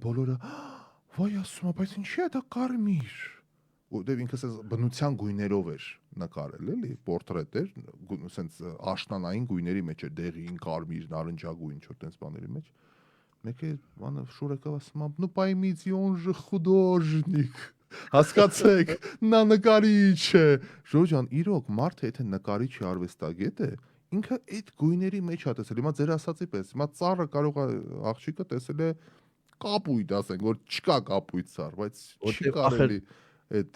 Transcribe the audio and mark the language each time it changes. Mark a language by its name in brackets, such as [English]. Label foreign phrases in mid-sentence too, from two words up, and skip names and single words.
[Armenian] բոլորը վայ ասում, բայց ինչի է դա կարմիր։ Ու դե ինքը ասես բնության գույներով էր նկարել, էլի, պորտրետ էր, ասես աշնանային գույների մեջ էր, դեղին, կարմիր, նարնջագույն, ինչ-որ տենց բաների մեջ։ Մեկը բանը շուրեկավ ասում, [Russian] ну поймите, он же художник։ [Armenian] Հասկացեք, նա նկարիչ է։ Ժորջան, իրոք մարդը եթե նկարիչ է, արվեստագետ է, ինքը այդ գույների մեջ է տեսել։ Հիմա ձեր ասացի պես, հիմա ծառը կարող է աղջիկը տեսել է կապույտ, ասենք, որ չկա կապույտ ծառ, բայց չի կարելի այդ